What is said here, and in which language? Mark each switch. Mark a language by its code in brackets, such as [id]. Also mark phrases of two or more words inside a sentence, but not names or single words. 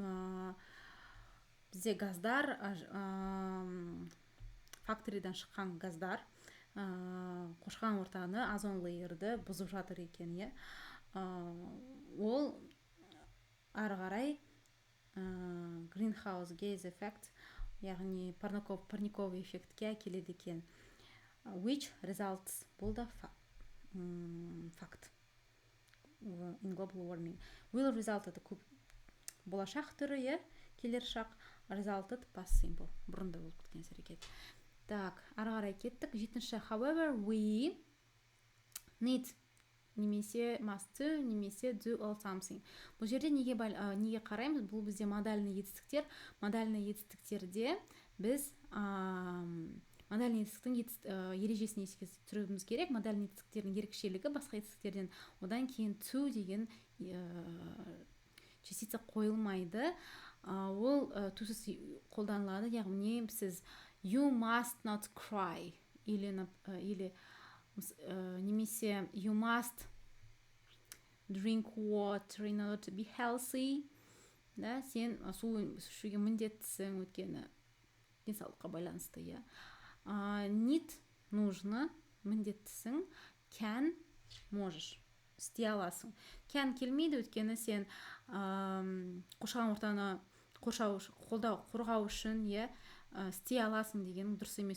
[kk] Бізде газдар, факторидан шыққан газдар қоршаған ортаны, озон лейерді бұзып жатыр екен, иә. Ол ары қарай [en] greenhouse gas effect, [kk] яғни [ru] парниковый эффектке [kk] әкеледі екен. [en] Which results, [kk] бұл да факт. [en] In global warming. Will result это [kk] болашақ түрі, иә, келер шақ. [en] Resulted past simple. [kk] Бұрында болып кеткен әрекет. Так, ары қарай кеттік. 7-ші. [en] However, we need немесе must to, немесе do all something. [kk] Бұл жерде неге қараймыз? Бұл бізде модальный етістіктер. Модальный етістіктерде біз модальный етістіктің ережесін еске түсіруіміз керек. Модальный етістіктердің ерекшелігі басқа етістіктерден. Одан кейін to деген частица қойылмайды. Ол тусыз қолданылады, яғни сіз [en] you must not cry или немесе you must drink water in order to be healthy. [kk] Да, сен су ішуге міндеттісің, өйткені денсаулыққа байланысты, иә. Need нужно, міндеттісің. [en] Can можешь, [kk] істей аласың. Can келмейді, өйткені сен қоршаған ортаны қорғау үшін, иә, істей аласың деген дұрыс емес.